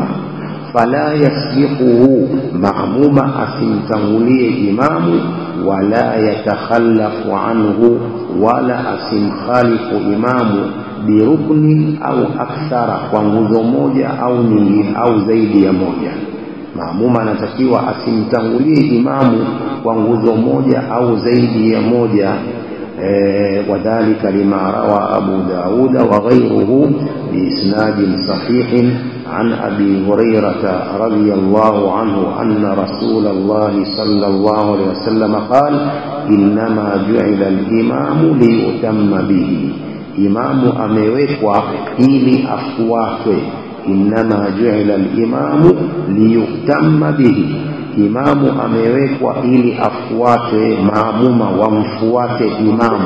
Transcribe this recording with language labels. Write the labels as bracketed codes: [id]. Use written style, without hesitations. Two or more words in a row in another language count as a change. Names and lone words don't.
[ar] فلا يسبقه, [sw] maamuma asimtangulie imamu, [ar] ولا يتخلف عنه, [sw] wala asimkhalifu imamu [ar] بركن أو أكثر, [sw] kwa nguzo moja au nyingine au zaidi ya moja. Maamuma anatakiwa asimtangulie imamu kwa nguzo moja au zaidi ya moja. [ar] وكذلك لما روى أبو داود وغيره بإسناد صحيح عن أبي هريرة رضي الله عنه أن رسول الله صلى الله عليه وسلم قال إنما جعل الإمام ليؤتم به, [sw] imamu amewekwa ili afuatwe. [ar] إنما جعل الإمام ليؤتم به, [sw] imamu amewekwa ili afuatwe, maamuma wamfuate imamu.